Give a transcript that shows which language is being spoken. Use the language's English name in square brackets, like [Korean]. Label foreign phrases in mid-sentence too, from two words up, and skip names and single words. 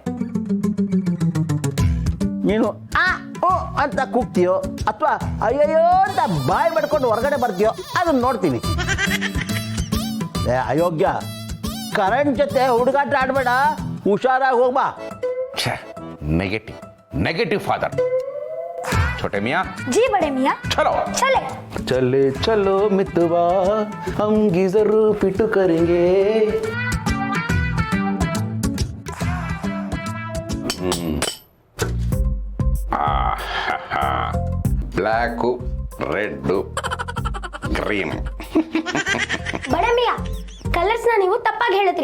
[Kannada] ನೀನು ಅಂತ ಕೂಗ್ತೀಯೋ ಅಥವಾ ಅಯ್ಯಯ್ಯೋ ಅಂತ ಬಾಯಿ ಮಾಡ್ಕೊಂಡು ಹೊರಗಡೆ ಬರ್ತೀಯೋ ಅದನ್ನ ನೋಡ್ತೀನಿ. ಅಯೋಗ್ಯ, ಕರೆಂಟ್ ಜೊತೆ ಹುಡುಗಾಟ ಆಡ್ಬೇಡ, ಹುಷಾರಾಗಿ ಹೋಗ್ಬಾ. [English] negative father. [Hindi] छोटे मियाँ जी बड़े मियाँ चलो चले चलो मितवा हम गीजर फिट करेंगे. [English] black, red, green. [Kannada] ಬಡ ಮಿಯಾ, ಕಲರ್ಸ್ ನೀವು ತಪ್ಪಾಗಿ ಹೇಳಿದ್ರಿ.